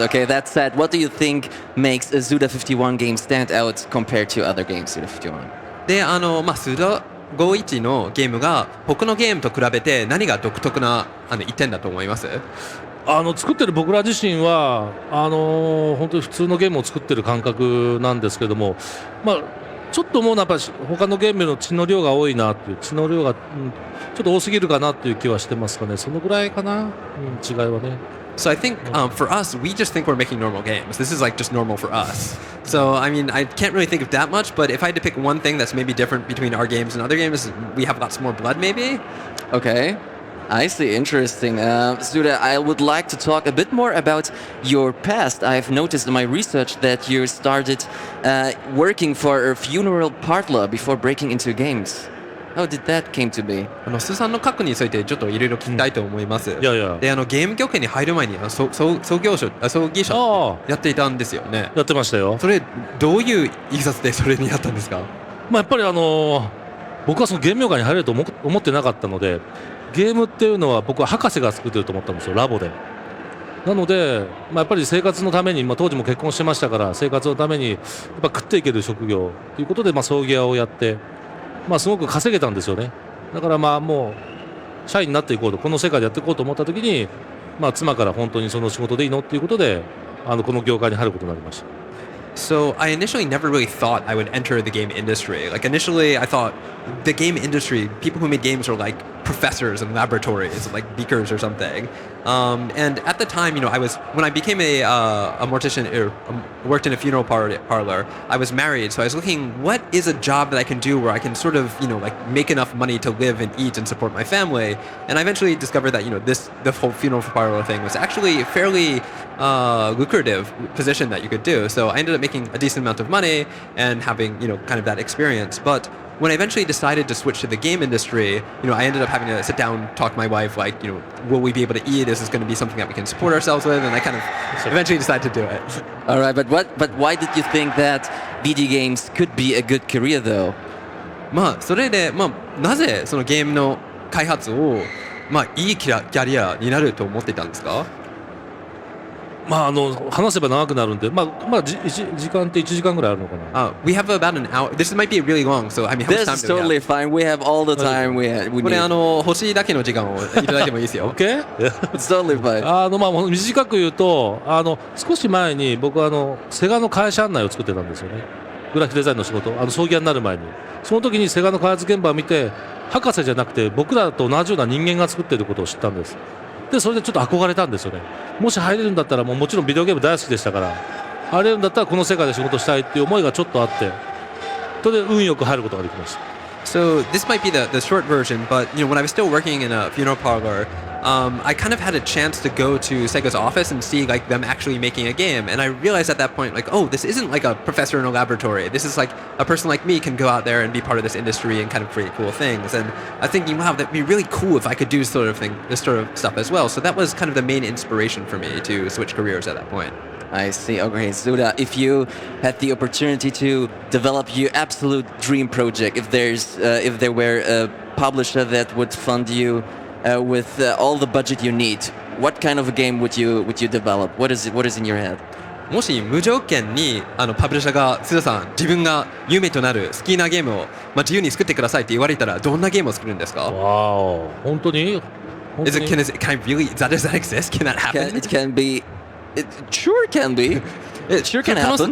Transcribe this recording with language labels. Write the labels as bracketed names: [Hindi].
[English] Okay, that said, what do you think makes a Suda51 game stand out compared to other games, Suda51? [Japanese] で、Suda51 のゲームが他のゲームと比べて何が独特な一点だと思います？作ってる僕ら自身は本当に普通のゲームを作ってる感覚なんですけども、ちょっともうやっぱり他のゲームの血の量が多いなっていう血の量が、ちょっと多すぎるかなっていう気はしてますかね。そのぐらいかな、違いはね。 [English] So I think for us, we just think we're making normal games. This is like just normal for us. So I mean, I can't really think of that much. But if I had to pick one thing that's maybe different between our games and other games, we have lots more blood, maybe. Okay. I see. Interesting. Suda, I would like to talk a bit more about your past. I've noticed in my research that you started working for a funeral parlor before breaking into games. How did that came to be? [Japanese] スーさんの過去についてちょっといろいろ聞きたいと思います。いやいや。で、ゲーム業界に入る前に葬儀者やっていたんですよね。やってましたよ。それどういういきさつでそれになったんですか？やっぱり僕はそのゲーム業界に入れると思ってなかったので、ゲームっていうのは僕は博士が作ってると思ったんですよ、ラボで。なので、やっぱり生活のために、当時も結婚してましたから生活のためにやっぱ食っていける職業ということで、葬儀屋をやって、すごく稼げたんですよね。だからもう社員になっていこうと、この世界でやっていこうと思った時に、妻から本当にその仕事でいいのっていうことでこの業界に入ることになりました。 [English] So I initially never really thought I would enter the game industry. Like initially I thought the game industry, people who made games were like professors in laboratories, like beakers or something. And at the time, when I became a mortician or worked in a funeral parlor, I was married. So I was looking, what is a job that I can do where I can sort of, like make enough money to live and eat and support my family? And I eventually discovered that, the whole funeral parlor thing was actually a fairly lucrative position that you could do. So I ended up making a decent amount of money and having, kind of that experience. But when I eventually decided to switch to the game industry, I ended up having to sit down, talk to my wife, like, will we be able to eat? Is this going to be something that we can support ourselves with? And I kind of eventually decided to do it. All right, but why did you think that video games could be a good career though? [Japanese] それで、なぜそのゲームの開発を、いいキャリアになると思っていたんですか？話せば長くなるんで、時間って1時間ぐらいあるのかな。 [English] We have about an hour. This might be really long, so I mean, how much time do we have? This is totally fine. We have all the time we need. [Japanese] これ欲しいだけの時間をいただいてもいいですよ。 [English] OK? It's totally fine. [Japanese] 短く言うと、少し前に僕はセガの会社案内を作ってたんですよね。グラフィックデザインの仕事、葬儀屋になる前に。その時にセガの開発現場を見て、博士じゃなくて僕らと同じような人間が作っていることを知ったんです。でそれでちょっと憧れたんですよね。もし入れるんだったら、もちろんビデオゲーム大好きでしたから、入れるんだったらこの世界で仕事したいっていう思いがちょっとあって、それで運よく入ることができました。 [English] So this might be the short version, but when I was still working in a funeral parlor, I kind of had a chance to go to Sega's office and see like them actually making a game, and I realized at that point, like, oh, this isn't like a professor in a laboratory. This is like a person like me can go out there and be part of this industry and kind of create cool things. And I think, wow, that'd be really cool if I could do this sort of stuff as well. So that was kind of the main inspiration for me to switch careers at that point. I see. Okay, Suda, if you had the opportunity to develop your absolute dream project, if there were a publisher that would fund you with all the budget you need, what kind of a game would you develop? What is in your head? [Japanese] もし無条件にパブリッシャーが須田さん自分が夢となる好きなゲームを、自由に作ってくださいって言われたらどんなゲームを作るんですか？わー、本当に [English] ？Can I really? Does that exist? Can that happen? It can be. It sure can be. It sure can happen.